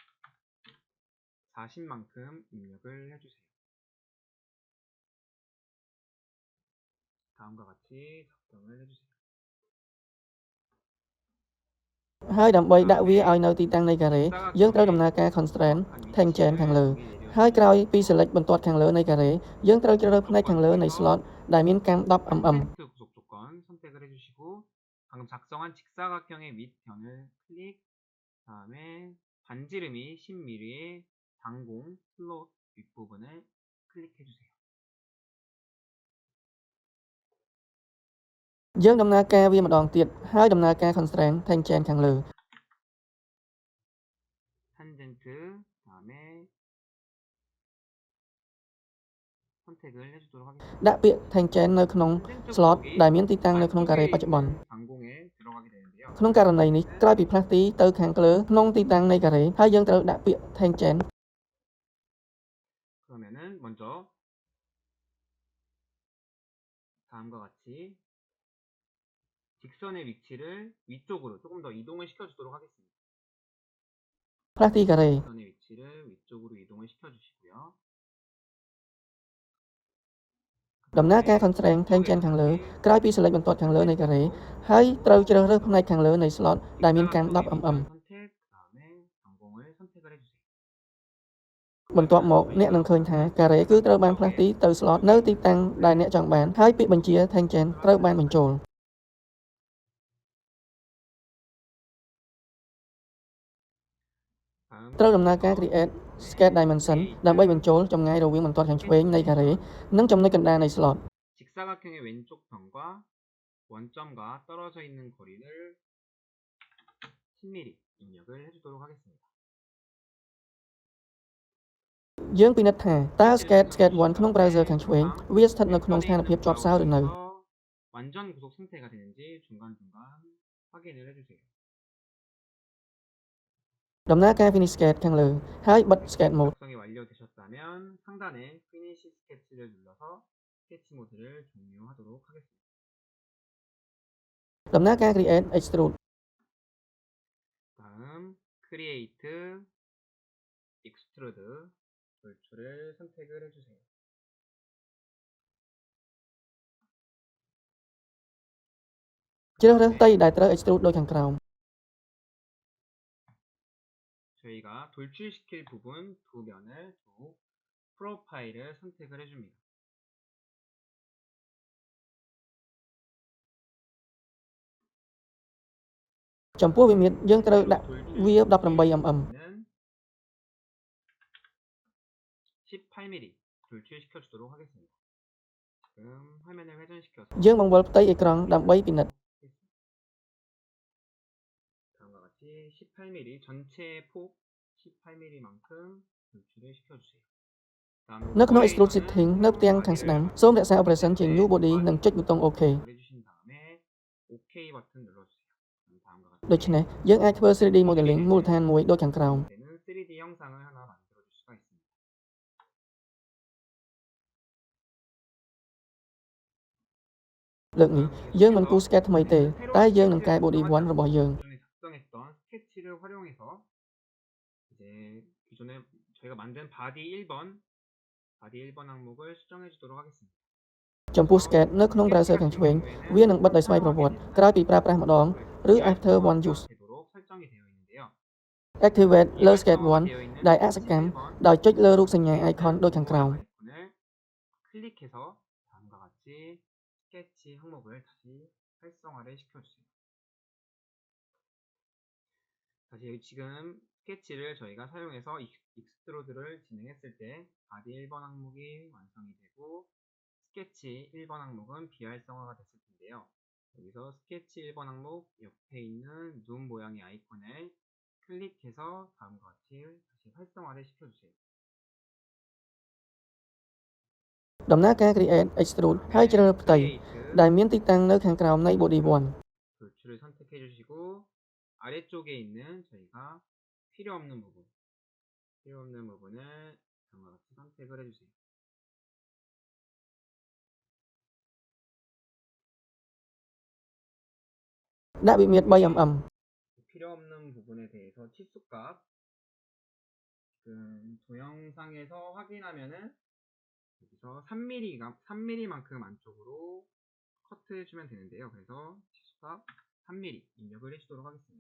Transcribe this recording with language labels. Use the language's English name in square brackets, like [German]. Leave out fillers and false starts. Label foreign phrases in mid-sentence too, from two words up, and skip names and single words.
[Korean] 40만큼 입력을 해주세요. 다음과 같이 작성을 해주세요. [Khmer] ហើយដើម្បីដាក់វាឲ្យនៅទីតាំងនៃការ៉េយើងត្រូវដំណើរការ [English] constraint tangent [Khmer] ខាងលើ ហើយក្រោយពី select បន្ទាត់ខាងលើនៃការ៉េយើងត្រូវជ្រើសរើសផ្នែកខាងលើនៃ slot ដែលមានកម្ម 10mm [Korean] 구속 조건 선택을 해주시고 방금 작성한 직사각형의 윗변을 클릭 다음에 반지름이 10mm의 장공 슬롯 윗부분을 클릭해주세요. [Khmer] យើងដំណើរការវាម្ដងទៀតហើយដំណើរការ [English] constraint tangent [Khmer] ខាងលើ [Korean] 탄젠트 다음에 선택을 해주도록 하겠습니다. [Khmer] ដាក់ពាក្យ tangent នៅក្នុង slot ដែលមានទីតាំងនៅក្នុងការ៉េបច្ចុប្បន្ន [Korean] 장공에 들어가게 되는데요. [Khmer] ក្នុងករណីនេះក្រោយពីផ្លាស់ទីទៅខាងលើក្នុងទីតាំងនៃការ៉េហើយយើងត្រូវដាក់ពាក្យ tangent [Korean] 그러면은 먼저 다음과 같이 직선의 위치를 위쪽으로 조금 더 이동을 시켜주도록 하겠습니다. [Khmer] ផ្លាស់ទីការ៉េ [Korean] 직선의 위치를 위쪽으로 이동을 시켜주시고요. [Khmer] ដំណើរការ [English] constraint tangent [Khmer] ខាងលើក្រោយពី select បន្ទាត់ខាងលើនៃការ៉េហើយត្រូវជ្រើសរើសផ្នែកខាងលើនៃ slot ដែលមានកម្ម 10mm [Korean] 선택 다음에 장공을 선택을 해주세요. [Khmer] បន្ទាប់មកអ្នកនឹងឃើញថាការ៉េគឺត្រូវបានផ្លាស់ទីទៅ slot នៅទីតាំងដែលអ្នកចង់បានហើយពាក្យបញ្ជា tangent ត្រូវបានបញ្ចូល ត្រូវដំណើរការ [English] create sketch dimension [Khmer] ដើម្បីបញ្ចូលចម្ងាយរវាងបន្ទាត់ខាងឆ្វេងនៃការ៉េនិងចំណុចកណ្ដាលនៃ slot [Korean] 직사각형의 왼쪽 편과 원점과 떨어져 있는 거리를 10mm 입력을 해주도록 하겠습니다. [Khmer] យើងពិនិត្យថាតើ sketch 1 ក្នុង browser ខាងឆ្វេងវាស្ថិតនៅក្នុងស្ថានភាពជាប់សោរឬនៅ [Korean] 완전 구속 상태가 되는지 중간중간 확인을 해주세요. [Khmer] ដំណើរការ [English] finish sketch [Khmer] ខាងលើហើយបិទ [English] sketch mode [Korean] 작성이 완료되셨다면 상단에 [English] finish sketch [Korean] 를 눌러서 스케치 모드를 종료하도록 하겠습니다. [English] ដំណើរការ create extrude [Korean] 다음 [English] create extrude [Korean] 돌출을 선택을 해주세요. [Khmer] ជ្រើសរើសផ្ទៃដែលត្រូវ extrude ដូចខាងក្រោម [Korean] 저희가 돌출시킬 부분 두 면을 두 프로파일을 선택을 해줍니다. [Khmer] ចំពោះវិមាត្រយើងត្រូវដាក់វា 18mm [Korean] 18mm 돌출시켜 주도록 하겠습니다. 지금 화면을 회전시켜서 [Khmer] យើងបង្វិលផ្ទៃអេក្រង់ដើម្បីពិនិត្យ [Korean] 다음과 같이 18mm 전체 폭 18mm만큼 노출을 시켜주세요. [Khmer] នៅក្នុង [English] Extrude Setting [Khmer] នៅផ្ទាំងខាងស្ដាំសូមរក្សា Operation ជា [English] New Body [Khmer] និងចុចប៊ូតុង OK [Korean] 해주신 다음에 OK 버튼 눌러주세요. 다음과 같이 [Khmer] ដូច្នេះយើងអាចធ្វើ [English] 3D Modeling [Khmer] មូលដ្ឋានមួយដូចខាងក្រោម [Korean] 되는 3D 형상을 하나 만들어줄 수가 있습니다. [Khmer] លើកនេះយើងមិនគូស sketch ថ្មីទេតែយើងនឹងកែ Body 1 របស់យើង [Korean] 기존에 작성했던 스케치를 활용해서 이제 기존에 저희가 만든 바디 1번 항목을 수정해 주도록 하겠습니다. [Khmer] ចំពោះ sketch នៅក្នុង browser ខាងឆ្វេងវានឹងបិទដោយស្វ័យប្រវត្តិក្រោយពីប្រើប្រាស់ម្ដងឬ [English] after one use [Korean] 되도록 설정이 되어 있는데요. [Khmer] activate លើ sketch 1ដែលអសកម្មដោយចុចលើរូបសញ្ញា icon ដូចខាងក្រោម [Korean] 아이콘을 클릭해서 다음과 같이 스케치 항목을 다시 활성화를 시켜주세요. 다시 지금 스케치를 저희가 사용해서 익스트로드를 진행했을 때 바디 1번 항목이 완성이 되고 스케치 1번 항목은 비활성화가 됐을 텐데요. 여기서 스케치 1번 항목 옆에 있는 눈 모양의 아이콘을 클릭해서 다음과 같이 다시 활성화를 시켜주세요. [Khmer] ដំណើរការ [English] create extrude [Khmer] ហើយជ្រើសរើសផ្ទៃដែលមានទីតាំងនៅខាងក្រោមនៃ body 1 [Korean] 돌출을 선택해 주시고 아래쪽에 있는 저희가 필요 없는 부분을 다음과 같이 선택을 해주세요. [Khmer] ដាក់វិមាត្រ 3mm [Korean] 필요 없는 부분에 대해서 치수값 지금 동영상에서 확인하면은 여기서 3mm만큼 안쪽으로 커트해 주면 되는데요. 그래서 치수값 3mm 입력을 해주도록 하겠습니다.